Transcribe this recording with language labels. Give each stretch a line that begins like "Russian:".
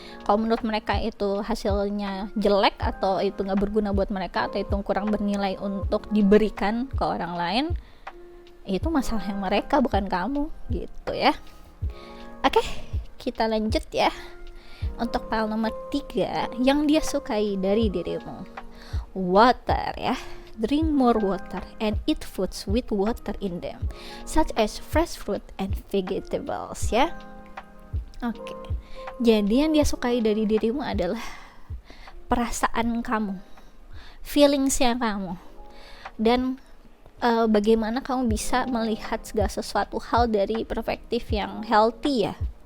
Indonesian: Kalau menurut mereka itu hasilnya jelek atau itu nggak berguna buat mereka atau itu kurang bernilai untuk diberikan ke orang lain, itu masalahnya mereka, bukan kamu gitu ya. Oke, kita lanjut ya. Untuk file nomor 3, yang dia sukai dari dirimu. Water ya.
English: Drink more water and eat foods with water in them, such as fresh fruit and vegetables ya. Oke.
Indonesian: Jadi yang dia sukai dari dirimu adalah perasaan kamu, feelingsnya kamu, dan bagaimana kamu bisa melihat segala sesuatu hal dari perspektif yang healthy ya.